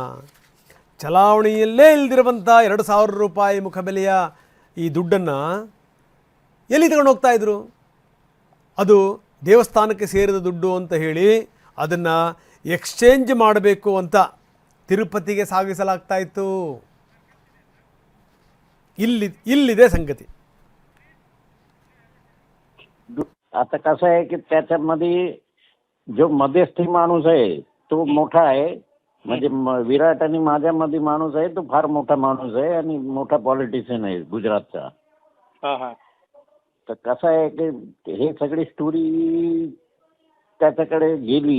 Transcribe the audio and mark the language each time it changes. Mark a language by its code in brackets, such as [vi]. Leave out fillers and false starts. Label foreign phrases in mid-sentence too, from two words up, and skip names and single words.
[kn] ಚಲಾವಣೆಯಲ್ಲೇ ಇಲ್ದಿರುವಂಥ 2,000 ರೂಪಾಯಿ ಮುಖಬೆಲೆಯ ಈ ದುಡ್ಡನ್ನು ಎಲ್ಲಿ ತಗೊಂಡು ಹೋಗ್ತಾ ಇದ್ರು? ಅದು ದೇವಸ್ಥಾನಕ್ಕೆ ಸೇರಿದ ದುಡ್ಡು ಅಂತ ಹೇಳಿ ಅದನ್ನು ಎಕ್ಸ್ಚೇಂಜ್ ಮಾಡಬೇಕು ಅಂತ ತಿರುಪತಿಗೆ ಸಾಗಿಸಲಾಗ್ತಾ ಇತ್ತು. ಇಲ್ಲಿದೆ ಸಂಗತಿ. [mr] आता कसं आहे की त्याच्यामध्ये जो मध्यस्थी माणूस आहे तो मोठा आहे. म्हणजे विराट आणि माझ्यामध्ये माणूस आहे तो फार मोठा माणूस आहे आणि मोठा पॉलिटिशियन आहे गुजरातचा. तर कसं आहे की हे सगळी स्टोरी त्याच्याकडे गेली.